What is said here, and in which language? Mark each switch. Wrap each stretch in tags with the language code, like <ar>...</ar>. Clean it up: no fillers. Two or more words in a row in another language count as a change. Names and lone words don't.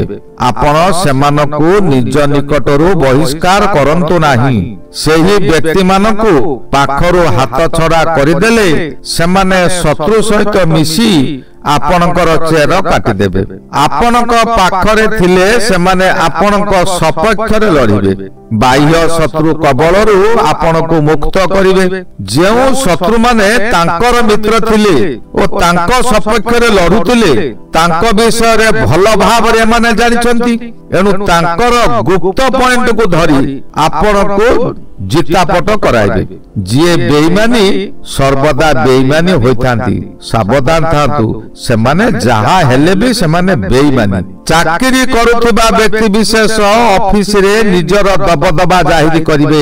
<or>ଆପଣ ସେମାନଙ୍କୁ ନିଜ ନିକଟରୁ ବହିଷ୍କାର କରନ୍ତୁ ନାହିଁ। ସେହି ବ୍ୟକ୍ତି ମାନଙ୍କୁ ପାଖରୁ ହାତଛଡ଼ା କରିଦେଲେ ସେମାନେ ଶତ୍ରୁ ସହିତ ମିଶି ଆପଣଙ୍କର ଚେର କାଟି ଦେବେ। ଆପଣଙ୍କ ପାଖରେ ଥିଲେ ସେମାନେ ଆପଣଙ୍କ ସପକ୍ଷରେ ଲଢ଼ିବେ। ବାହ୍ୟ ଶତ୍ରୁ କବଳରୁ ଆପଣଙ୍କୁ ମୁକ୍ତ କରିବେ। ଯେଉଁ ଶତ୍ରୁ ମାନେ ତାଙ୍କର ମିତ୍ର ଥିଲେ ଓ ତାଙ୍କ ସପକ୍ଷରେ ଲଢ଼ୁଥିଲେ ତାଙ୍କ ବିଷୟ ରେ ଭଲ ଭାବ ରେ ମାନେ ଜାଣିଛନ୍ତି, ଏଣୁ ତାଙ୍କର ଗୁପ୍ତ ପଏଣ୍ଟ କୁ ଧରି ଆପଣଙ୍କୁ ଜିତାପଟ କରାଇବେ। ଯିଏ ବେଇମାନୀ ସର୍ବଦା ବେଇମାନୀ ହୋଇଥାନ୍ତି, ସାବଧାନ ଥାଆନ୍ତୁ, ସେମାନେ ଯାହା ହେଲେ ବି ସେମାନେ ବେଇମାନୀ। ଚାକିରି କରୁଥିବା ବ୍ୟକ୍ତି ବିଶେଷ ଅଫିସ ରେ ନିଜର ଦବଦବା ଜାହିର କରିବେ।</or>